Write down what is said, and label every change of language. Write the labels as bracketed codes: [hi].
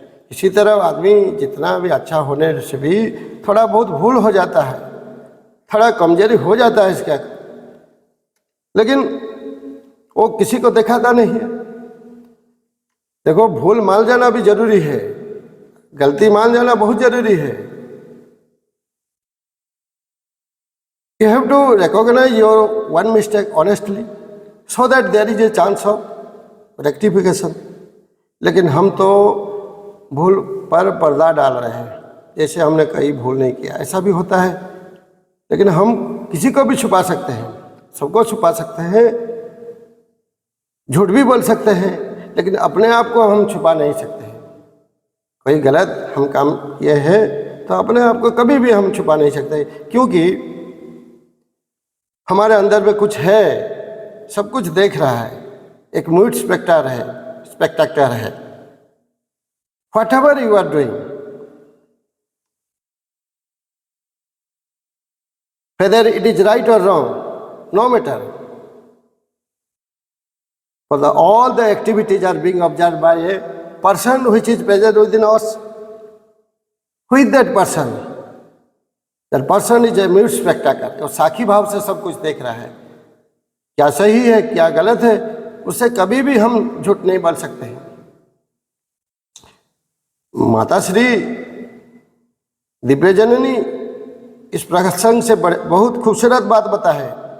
[hi] इसी तरह आदमी जितना भी अच्छा होने से भी थोड़ा बहुत भूल हो जाता है, थोड़ा कमजोरी हो जाता है इसका, लेकिन वो किसी को दिखाता नहीं है। देखो, भूल मान जाना भी जरूरी है, गलती मान जाना बहुत जरूरी है। [en] You have to recognize your one mistake honestly so that there is a chance of rectification. [hi] लेकिन हम तो भूल पर पर्दा डाल रहे हैं, जैसे हमने कहीं भूल नहीं किया। ऐसा भी होता है, लेकिन हम किसी को भी छुपा सकते हैं, सबको छुपा सकते हैं, झूठ भी बोल सकते हैं, लेकिन अपने आप को हम छुपा नहीं सकते हैं। कोई गलत हम काम किए हैं तो अपने आप को कभी भी हम छुपा नहीं सकते, क्योंकि हमारे अंदर में कुछ है, सब कुछ देख रहा है, एक म्यूट स्पेक्टेटर है। [en] Whatever you are doing, whether it is right or wrong, no matter, for all the activities are being observed by a person which is present within us. Who is that person? That person is a mute spectator. [hi] वो साखी भाव से सब कुछ देख रहा है, क्या सही है क्या गलत है, उससे कभी भी हम झूठ नहीं बोल सकते हैं। माता श्री दिव्य जननी इस प्रसंग से बहुत खूबसूरत बात बता है।